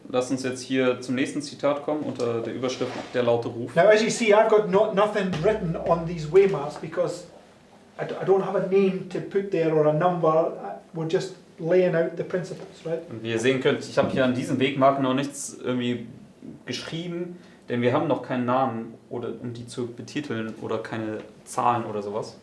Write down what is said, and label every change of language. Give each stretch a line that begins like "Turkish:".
German: Lass uns jetzt hier zum nächsten Zitat kommen unter der Überschrift Der laute Ruf.
English: Now, as you see, I've got nothing written on these way maps because I don't have a name to put there or a number. We're just laying out the principles, right?
German: Und wie ihr sehen könnt, ich habe hier an diesem Wegmarken noch nichts irgendwie geschrieben, denn wir haben noch keinen Namen, oder, um die zu betiteln oder keine Zahlen oder sowas.